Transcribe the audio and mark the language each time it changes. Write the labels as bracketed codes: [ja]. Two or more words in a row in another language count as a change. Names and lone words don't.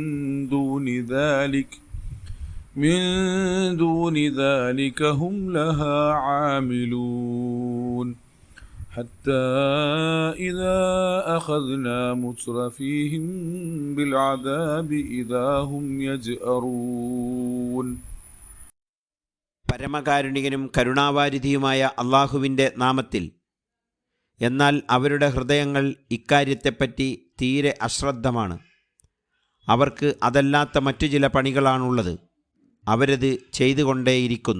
[ar] دون ذلك هم لها عاملون حتى إذا أخذنا مترفيهم بالعذاب إذا هم يجأرون. [ml] പരമകാരുണികനും കരുണാവാരിധിയുമായ അള്ളാഹുവിൻ്റെ നാമത്തിൽ. എന്നാൽ അവരുടെ ഹൃദയങ്ങൾ ഇക്കാര്യത്തെപ്പറ്റി തീരെ അശ്രദ്ധമാണ്. അവർക്ക് അതല്ലാത്ത മറ്റു ചില പണികളാണുള്ളത്. അവരത് ചെയ്തുകൊണ്ടേയിരിക്കുന്നു.